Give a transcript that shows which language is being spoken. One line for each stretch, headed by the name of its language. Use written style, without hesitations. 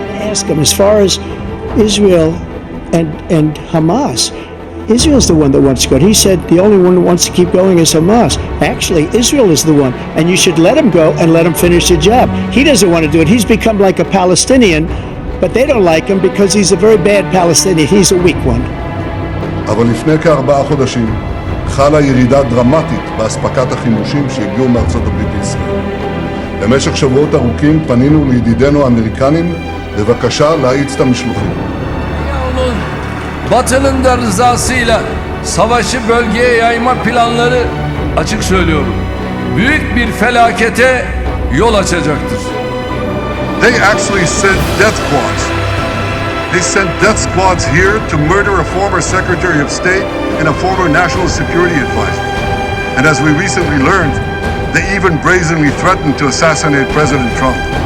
English: Ask him, as far as Israel and Hamas, Israel's the one that wants to go. He said the only one that wants to keep going is Hamas. Actually, Israel is the one, and you should let him go and let him finish the job. He doesn't want to do it. He's become like a Palestinian, but they don't like him because he's a very bad Palestinian. He's a weak one.
Hebrew: אבל לפני כ4 חודשים חלה ירידה דרמטית באספקת החימושים שהגיעו מארצות הברית לישראל. במשך שבועות ארוכים פנינו לידידינו האמריקנים בבקשה להאיץ את המשלוחים.
Turkish: Batı'nın da rızasıyla savaşı bölgeye yayma planları, açık söylüyorum, büyük bir felakete yol açacaktır.
English: They actually sent death squads. They sent death squads here to murder a former Secretary of State and a former National Security Advisor. And as we recently learned, they even brazenly threatened to assassinate President Trump.